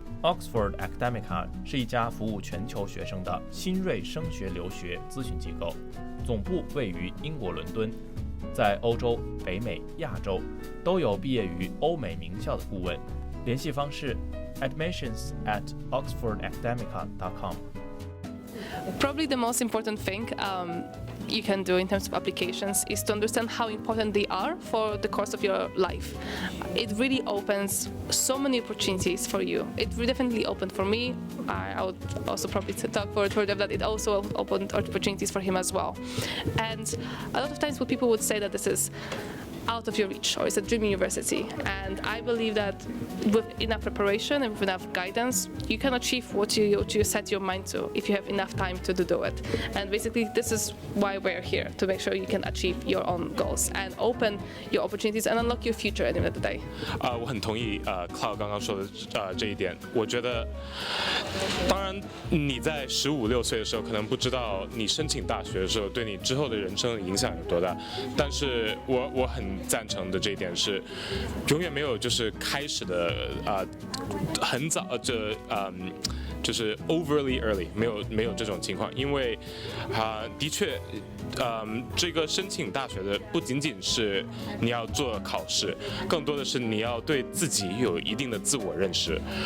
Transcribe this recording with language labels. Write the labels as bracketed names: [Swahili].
[Chinese] Oxford Academica 是一家服务全球学生的新锐升学留学咨询机构，总部位于英国伦敦，在欧洲、北美、亚洲都有毕业于欧美名校的顾问。联系方式admissions@oxfordacademica.com. [English] Probably the most important thing you can do in terms of applications is to understand how important they are for the course of your life. It really opens so many opportunities for you. It definitely opened for me. I would also probably talk for Jeff that it also opened opportunities for him as well. And a lot of times people would say that this is out of your reach, or it's a dream university. And I believe that with enough preparation and with enough guidance, you can achieve what you set your mind to if you have enough time to do it. And basically, this is why we're here, to make sure you can achieve your own goals and open your opportunities and unlock your future at the end of the day. [Chinese] 我很同意Cloud 刚刚说的这一点。我觉得，当然你在15、16岁的时候可能不知道你申请大学的时候对你之后的人生影响有多大，但是我很赞成的这一点是，永远没有就是开始的很早就是 [English] overly early， [Chinese] 没有这种情况，因为的确这个申请大学的不仅仅是你要做考试，更多的是你要对自己有一定的自我认识。